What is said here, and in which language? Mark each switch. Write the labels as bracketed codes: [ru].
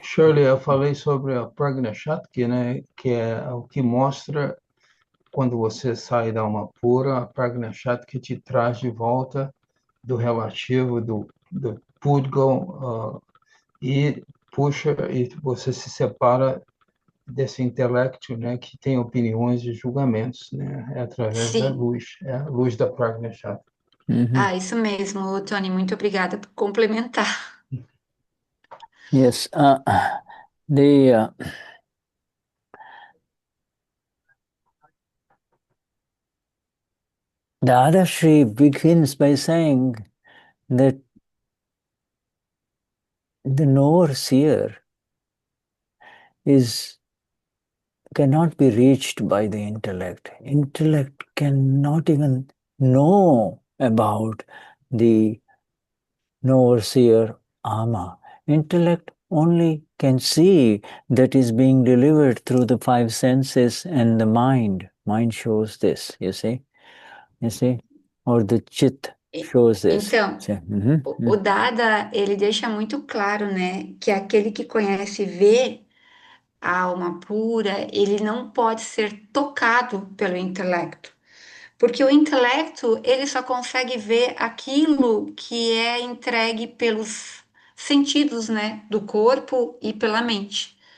[pt] Shirley, eu falei sobre a Pragnya Shakti, né, que é o que mostra quando você sai da alma pura, a Pragnya Shakti te traz de volta do relativo, do Pudgal, e puxa, e você se separa desse intelecto, né, que tem opiniões e julgamentos, né, através da Sim. luz, a luz da Pragnya Shakti. Isso mesmo, Tony, muito obrigada por complementar. [en] Yes, the Dadashri begins by saying that the Knower-Seer cannot be reached by the intellect. Intellect cannot even know about the Knower-Seer Ama. Intellect only can see that is being delivered through the five senses and the mind. Mind shows this, you see, or the chit shows this. [pt] Então, o Dada, ele deixa muito claro, né, que aquele que conhece e vê a alma pura, ele não pode ser tocado pelo intelecto. Porque o intelecto, ele só consegue ver aquilo que é entregue pelos sentidos, né, do corpo e pela mente.